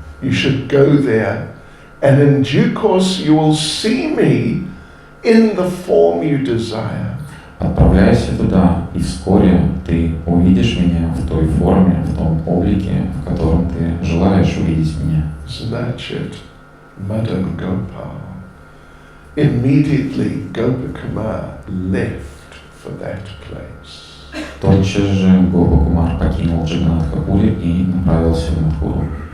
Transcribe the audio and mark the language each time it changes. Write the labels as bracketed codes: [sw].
[en] You should go there, and in due course you will see me in the form you desire. [ru] Отправляйся туда, и вскоре ты увидишь меня в той форме, в том облике, в котором ты желаешь увидеть меня. [en] Значит, Madan Gopal. Immediately Gopakumar left for that place. [ru] Тотчас же Гопакумар покинул Джаганнатхапури и направился в Мадхуру.